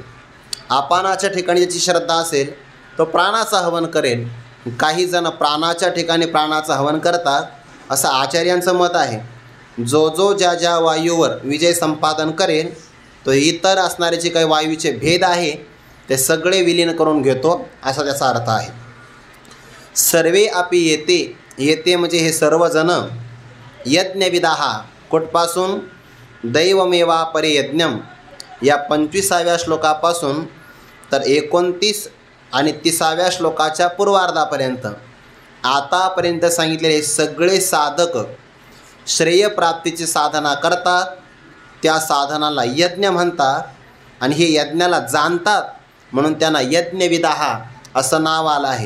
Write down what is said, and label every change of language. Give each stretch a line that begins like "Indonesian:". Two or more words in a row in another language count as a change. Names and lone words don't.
Marathi: अपानाच्या ठिकाणी ज्याची श्रद्धा असेल तो प्राणाचं हवन करेल. काही जण प्राणाच्या ठिकाणी प्राणाचं हवन करतात, असं आचार्यांचं मत आहे. जो जो ज्या ज्या वायूवर विजय संपादन करेल तो इतर असणारे जे काही वायूचे भेद आहे ते सगळे विलीन करून घेतो, असा त्याचा अर्थ आहे.
Sanskrit: सर्वे अपि येते.
Marathi: येते म्हणजे हे सर्वजण. यज्ञविदाः कुठपासून,
Sanskrit: दैवमेवा परे यज्ञम
Marathi: या 25व्या श्लोकापासून तर 29 आणि 30व्या श्लोकाच्या पूर्वार्धापर्यंत आतापर्यंत सांगितलेले सगळे साधक श्रेयप्राप्तीची साधना करतात, त्या साधनाला यज्ञ म्हणतात आणि हे यज्ञाला जाणतात म्हणून त्यांना यज्ञविदाह असं नाव आलं आहे.